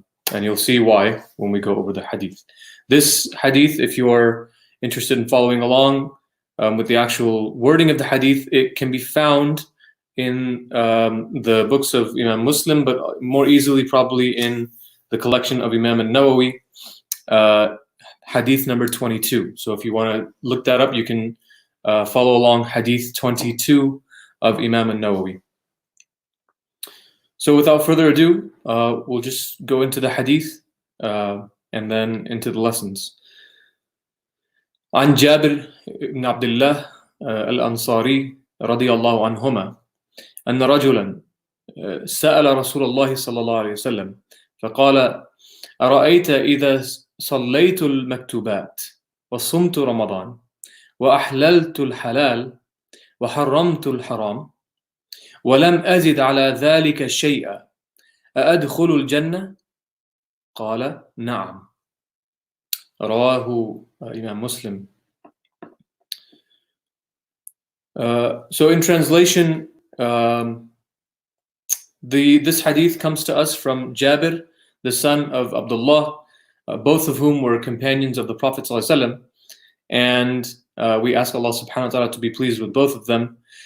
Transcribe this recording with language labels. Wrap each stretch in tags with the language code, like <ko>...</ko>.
<en>And you'll see why when we go over the hadith. This hadith, if you are interested in following along with the actual wording of the hadith, it can be found in the books of Imam Muslim, but more easily probably in the collection of Imam al-Nawawi, hadith number 22. So if you want to look that up, you can follow along hadith 22 of Imam al-Nawawi. So without further ado, we'll just go into the hadith and then into the lessons.</en> <ar>عن جابر بن عبد الله الأنصاري رضي الله عنهما أن رجلا سأل رسول الله صلى الله عليه وسلم فقال أرأيت إذا صليت المكتوبات وصمت رمضان وأحللت الحلال وحرمت الحرام ولم أزد على ذلك شيئا أأدخل الجنة؟ قال نعم. رواه Imam Muslim.</ar> <en>So in translation, this hadith comes to us from Jabir, the son of Abdullah, both of whom were companions of the Prophet ﷺ, and we ask Allah subhanahu wa ta'ala to be pleased with both of them.</en>